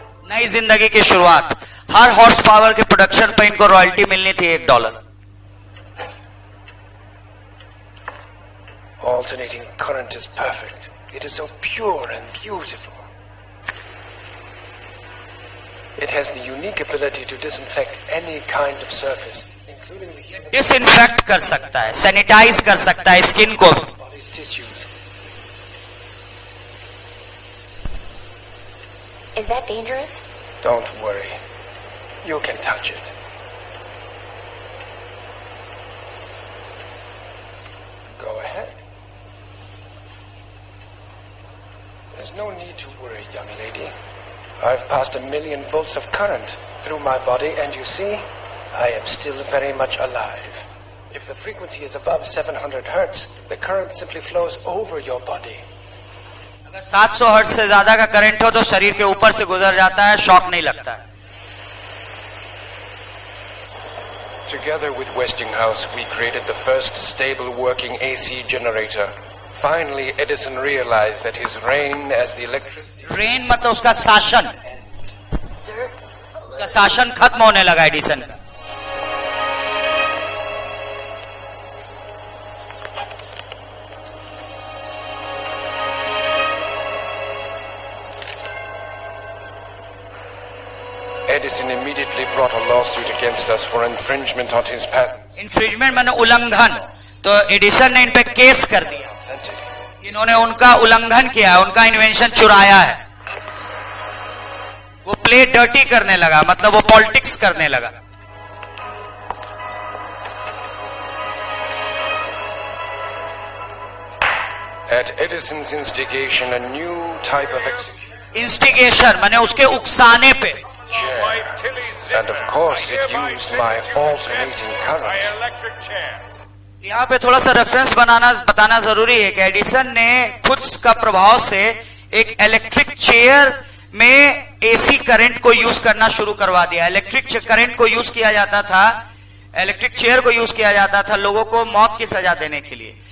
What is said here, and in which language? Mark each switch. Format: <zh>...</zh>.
<hi>नई जिंदगी की शुरुआत. हर हॉर्स पावर के प्रोडक्शन पर इनको रॉयल्टी मिलनी थी $1.</hi> <en>Alternating current is perfect. It is so pure and beautiful. It has the unique ability to disinfect any kind of surface, including the human</en> <hi>disinfect कर सकता है, सैनिटाइज कर सकता है स्किन को.</hi> <en>body's tissues. Is that dangerous? Don't worry. You can touch it. Go ahead. There's no need to worry, young lady. I've passed 1 million volts of current through my body, and you see, I am still very much alive. If the frequency is above 700 hertz, the current simply flows over your body.</en> <hi>अगर 700 hertz से ज्यादा का current हो तो शरीर के ऊपर से गुजर जाता है, शॉक नहीं लगता है.</hi> <en>Together with Westinghouse, we created the first stable working AC generator Finally, Edison realized that his reign as the electricity...</en> <hi>rain मतलब उसका शासन,</hi> <en>Sir,</en> <hi>उसका शासन खत्म होने लगा एडिसन का।</hi> <en>Edison immediately brought a lawsuit against us for infringement on his patent.</en> <hi>Infringement माने उल्लंघन, तो एडिसन ने इन पे केस कर दिया, इन्होंने उनका उल्लंघन किया है, उनका इन्वेंशन चुराया है। वो</hi> <en>play dirty</en> <hi>करने लगा, मतलब वो पॉलिटिक्स करने लगा।</hi> <en>At Edison's instigation, a new type of execution</en> <hi>instigation माने उसके उकसाने पे,</hi> <en>chair, and of course it used my alternating current.</en> <hi>यहाँ पे थोड़ा सा रेफरेंस बताना जरूरी है कि एडिसन ने खुद का प्रभाव से एक इलेक्ट्रिक चेयर में एसी करंट को यूज करना शुरू करवा दिया। इलेक्ट्रिक करंट को यूज किया जाता था, इलेक्ट्रिक चेयर को यूज किया जाता था लोगों को मौत की सजा देने के लिए।</hi>